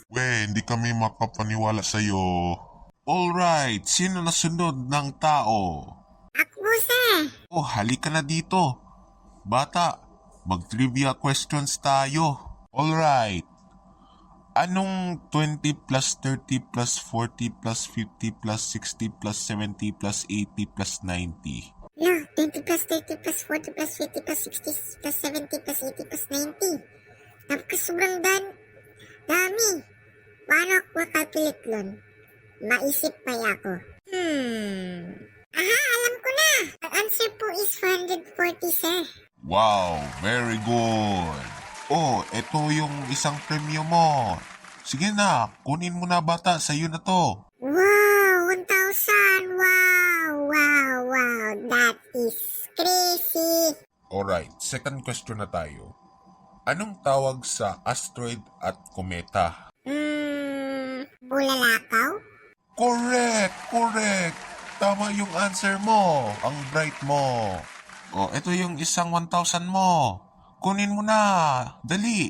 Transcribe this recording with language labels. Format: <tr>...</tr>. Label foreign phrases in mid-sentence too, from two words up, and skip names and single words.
<tl>Hindi kami makapaniwala sa'yo. Alright, sino na sunod ng tao? Ako, sir. Oh, halika na dito. Bata, mag-</tl> <en>trivia questions</en> <tl>tayo. Alright.</tl> <en>Anong 20 plus 30 plus 40 plus 50 plus 60 plus 70 plus 80 plus 90? No, 20 plus 30 plus 40 plus 50 plus 60 plus 70 plus 80 plus 90.</en> <tl>Tapos sobrang dami. Paano ako calculate nun? Maisip pa ako. Aha, alam ko na. Ang answer po</tl> <en>is 440, sir. Wow, very good.</en> <tl>Oh, ito yung isang premyo mo. Sige na, kunin mo na bata, sa'yo na to. Wow, 1,000. Wow.</tl> <en>That is crazy.</en> <tl>Alright,</tl> <en>second question</en> <tl>na tayo. Anong tawag sa asteroid at kometa? Bulalakaw? Correct. Tama yung answer mo. Ang bright mo. Oh, ito yung isang 1,000 mo. Kunin mo na. Dali.</tl>